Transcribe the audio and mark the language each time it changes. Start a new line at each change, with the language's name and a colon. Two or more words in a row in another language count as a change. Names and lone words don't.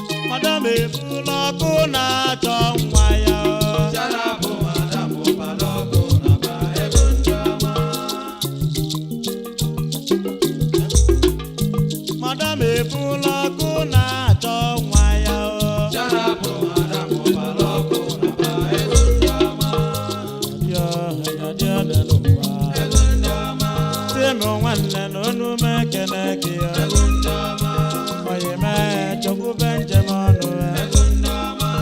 Igbo: Madam ebula ọkụ na-achọ nwa ya.
English: Shut up,
Igbo: madam, ọbara ọkụ na-aba. Ego ndị ọma. Madam ebula ọkụ na-achọ nwa ya.
English: Shut up,
Igbo: madam, ọbara ọkụ na-aba. Ego ndị ọma. Ya, ya dị ọnụ n'ụwa. Ego ndị ọma. Sị m nwanne na onu m ekene gị ya. Ego ndị ọma. Oyi mee chukwu be njem ọnụ ya. Ego ndị ọma.